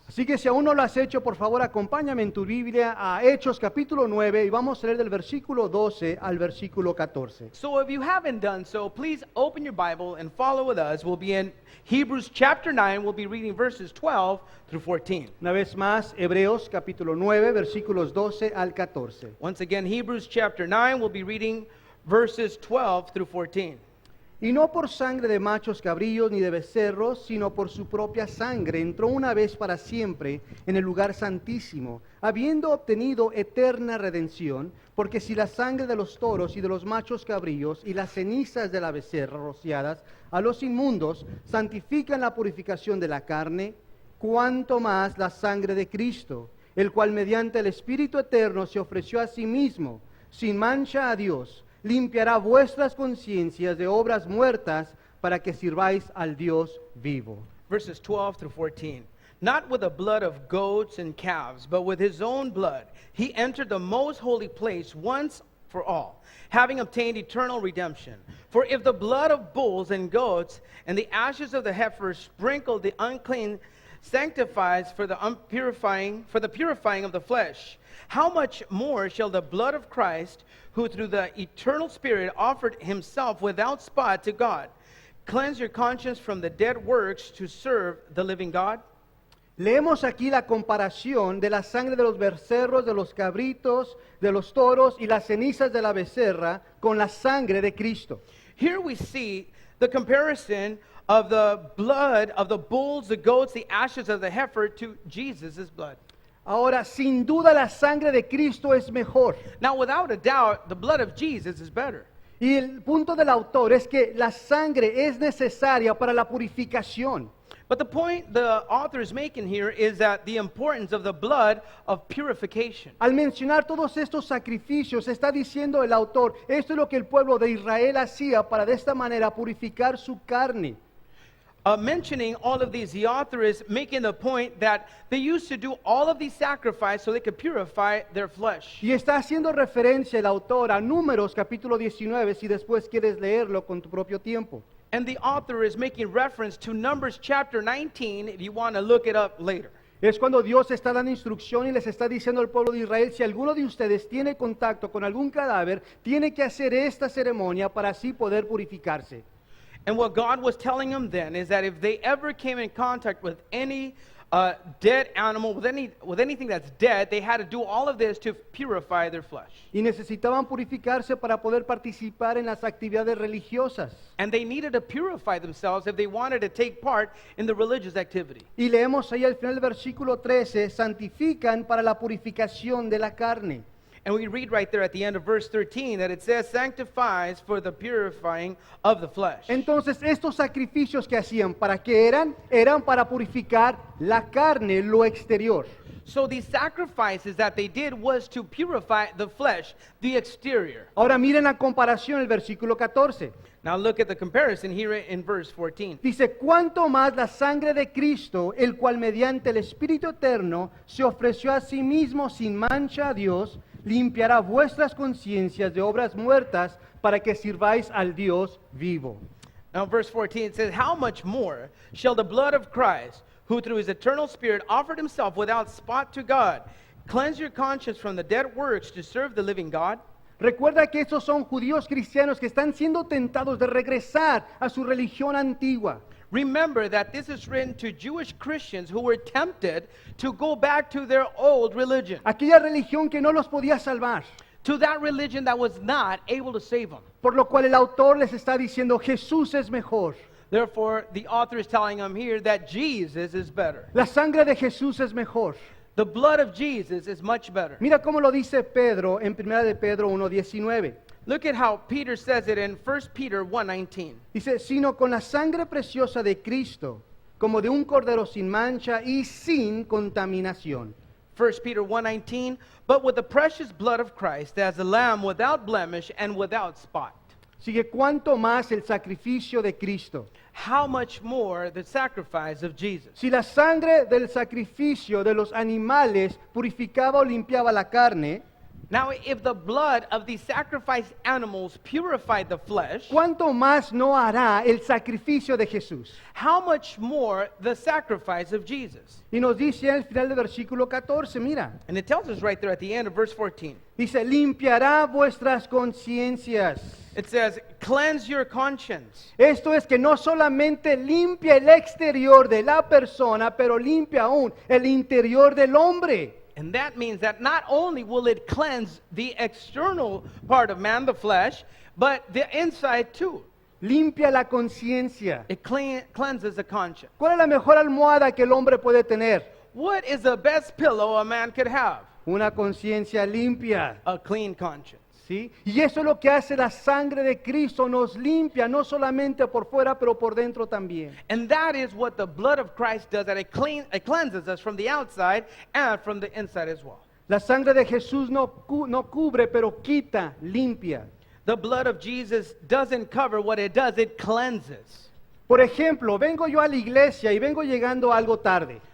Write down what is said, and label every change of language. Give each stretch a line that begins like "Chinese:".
Spanish: Así que si aún no lo has hecho, por favor acompáñame en tu Biblia a Hechos capítulo 9 y vamos a leer del versículo 12 al versículo 14.
English: So if you haven't done so, please open your Bible and follow with us. We'll be in Hebrews chapter 9. We'll be reading verses 12 through 14.
Spanish: Una vez más, Hebreos capítulo 9, versículos 12 al 14.
English: Once again, Hebrews chapter 9, we'll be reading verses 12 through 14.
Spanish: Y no por sangre de machos cabríos ni de becerros, sino por su propia sangre, entró una vez para siempre en el lugar santísimo, habiendo obtenido eterna redención, porque si la sangre de los toros y de los machos cabríos y las cenizas de la becerra rociadas a los inmundos santifican la purificación de la carne, cuánto más la sangre de Cristo, el cual mediante el Espíritu eterno se ofreció a sí mismo, sin mancha a Dios, limpiará vuestras conciencias de obras muertas para que sirváis al Dios vivo.
English: Verses 12 through 14. Not with the blood of goats and calves, but with his own blood, he entered the most holy place once for all, having obtained eternal redemption. For if the blood of bulls and goats and the ashes of the heifer sprinkled the unclean sanctifies for the purifying of the flesh, how much more shall the blood of Christ, who through the eternal Spirit offered himself without spot to God, cleanse your conscience from the dead works to serve the living God?
Spanish: Leemos aquí la comparación de la sangre de los becerros, de los cabritos, de los toros y las cenizas de la becerra con la sangre de Cristo.
English: Here we see the comparison of the blood of the bulls, the goats, the ashes of the heifer to Jesus' blood.
Spanish: Ahora, sin duda la sangre de Cristo es mejor.
English: Now, without a doubt, the blood of Jesus is better.
Spanish: Y el punto del autor es que la sangre es necesaria para la purificación.
English: But the point the author is making here is that the importance of the blood of purification.
Spanish: Al mencionar todos estos sacrificios, está diciendo el autor, esto es lo que el pueblo de Israel hacía para de esta manera purificar su carne.
English: Mentioning all of these, the author is making the point that they used to do all of these sacrifices so they could purify their flesh.
Spanish: Y está haciendo referencia el autor a Números capítulo 19, si después quieres leerlo con tu propio tiempo.
English: And the author is making reference to Numbers chapter 19 if you want to look it up later.
Spanish: Es cuando Dios está dando instrucción y les está diciendo al pueblo de Israel, si alguno de ustedes tiene contacto con algún cadáver, tiene que hacer esta ceremonia para así poder purificarse.
English: And what God was telling them then is that if they ever came in contact with any dead animal, with anything that's dead, they had to do all of this to purify their flesh.
Spanish: Y necesitaban purificarse para poder participar en las actividades religiosas.
English: And they needed to purify themselves if they wanted to take part in the religious activity.
Spanish: Y leemos ahí al final del versículo 13, santifican para la purificación de la carne.
English: And we read right there at the end of verse 13 that it says, sanctifies for the purifying of the flesh.
Spanish: Entonces, estos sacrificios que hacían, ¿para qué eran? Eran para purificar la carne, lo exterior.
English: So these sacrifices that they did was to purify the flesh, the exterior.
Spanish: Ahora miren la comparación, el versículo 14.
English: Now look at the comparison here in verse 14.
Spanish: Dice, cuánto más la sangre de Cristo, el cual mediante el Espíritu Eterno se ofreció a sí mismo sin mancha a Dios, limpiará vuestras conciencias de obras muertas para que sirváis al Dios vivo.
English: Now verse 14 it says, how much more shall the blood of Christ, who through his eternal Spirit offered himself without spot to God, cleanse your conscience from the dead works to serve the living God?
Spanish: Recuerda que estos son judíos cristianos que están siendo tentados de regresar a su religión antigua.
English: Remember that this is written to Jewish Christians who were tempted to go back to their old religion,
Spanish: Aquella religión que no los podía salvar.
English: to that religion that was not able to save them.
Spanish: Por lo cual el autor les está diciendo, Jesús es mejor.
English: Therefore, the author is telling them here that Jesus is better.
Spanish: La sangre de Jesús es mejor.
English: The blood of Jesus is much better.
Spanish: Mira cómo lo dice Pedro en 1 de Pedro 1:19.
English: Look at how Peter says it in 1 Peter 1:19.
Spanish: Dice, sino con la sangre preciosa de Cristo, como de un cordero sin mancha y sin contaminación.
English: 1 Peter 1:19, but with the precious blood of Christ as a lamb without blemish and without spot.
Spanish: Sigue, cuánto más el sacrificio de Cristo.
English: How much more the sacrifice of Jesus?
Spanish: Si la sangre del sacrificio de los animales purificaba o limpiaba la carne,
English: Now, if the blood of these sacrificed animals purified the flesh,
Spanish: ¿cuánto más no hará el sacrificio de Jesús?
English: how much more the sacrifice of Jesus?
Spanish: Y nos dice al final del versículo 14, mira,
English: And it tells us right there at the end of verse 14.
Spanish: dice, limpiará vuestras conciencias.
English: It says, cleanse your conscience.
Spanish: Esto es que no solamente limpia el exterior de la persona, pero limpia aún el interior del hombre.
English: And that means that not only will it cleanse the external part of man, the flesh, but the inside too.
Spanish: limpia la conciencia.
English: It cleanses the conscience.
Spanish: ¿Cuál es la mejor almohada que el hombre puede tener?
English: What is the best pillow a man could have?
Spanish: Una conciencia limpia.
English: A clean conscience.
Spanish: ¿Sí? Y eso es lo que hace la sangre de Cristo, nos limpia, no solamente por fuera, pero por dentro también.
English: And that is what the blood of Christ does, that it cleanses us from the outside and from the inside as well.
Spanish: La sangre de Jesús no cubre, pero quita, limpia.
English: The blood of Jesus doesn't cover what it does, it cleanses.
Spanish: Por ejemplo, vengo yo a la iglesia y vengo llegando algo tarde.